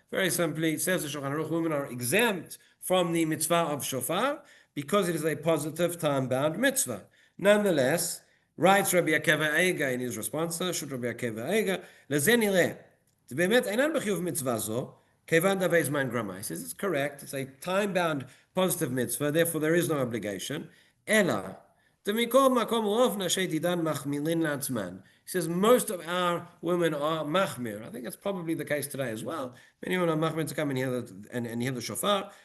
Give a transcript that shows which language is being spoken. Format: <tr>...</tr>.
<en>Very simply, it says the Shulchan Aruch, women are exempt from the mitzvah of shofar because it is a positive time-bound mitzvah. Nonetheless, writes Rabbi Akiva Eiga in his response, should Rabbi Akiva Eiga,</en> <he>לזה נראה, זה באמת אינן בחיוב מצווה זו, כיוון דווי זמן גרמה.</he> <en>He says it's correct, it's a time-bound positive mitzvah, therefore there is no obligation.</en> <he>אלא, דמכל מקום רוב נשי דידן מחמילין לעצמן.</he> <en>He says most of our women are machmir. I think that's probably the case today as well. Many women are machmir to come and hear the shofar.</en>